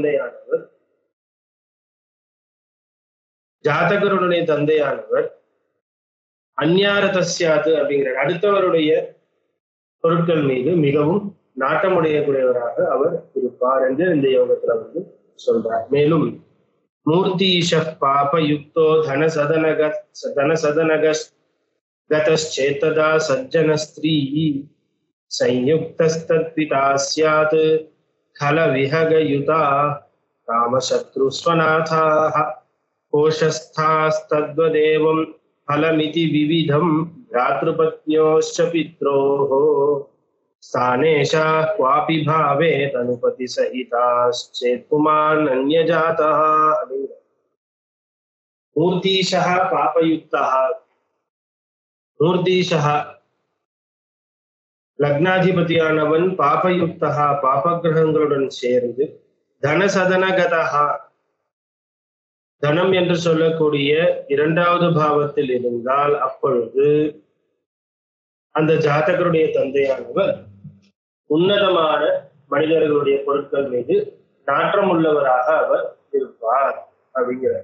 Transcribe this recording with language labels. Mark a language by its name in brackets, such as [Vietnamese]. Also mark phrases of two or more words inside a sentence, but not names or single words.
[Tamil] தந்தையானவர் அந்யாரதஸ்யாது அப்படிங்கிற அடுத்தவருடைய பொருட்கள் மீது மிகவும் நாட்டமுடையக்கூடியவராக அவர் இருப்பார் என்று இந்த யோகத்துல சொல்றார். [Sanskrit] மேலும் मूर्तीश पाप युक्तो धनसदनगता सज्जन स्त्री संयुक्तस्तत्पिता स्यात् खलविहगयुता कामशत्रुस्वनाथाः कोशस्थास्तद्वदेवं फलमिति विविधं भ्रातृपत्न्योश्च पित्रोः स्थानेशाः क्वापि भावे तनुपतिसहिताश्चेत् पुमान्न्यजातः. मूर्तीशः पापयुक्तः, मूर्तीशः [Tamil] லக்னாதிபதியானவன் பாபயுக்தா பாபகிரகங்களுடன் சேர்ந்து தனசதனகதா தனம் என்று சொல்லக்கூடிய இரண்டாவது பாவத்தில் இருந்தால் அப்பொழுது அந்த ஜாதகருடைய தந்தையானவர் உன்னதமான மனிதர்களுடைய பொருட்கள் மீது நாற்றம் உள்ளவராக அவர் இருப்பார் அப்படிங்கிறார்.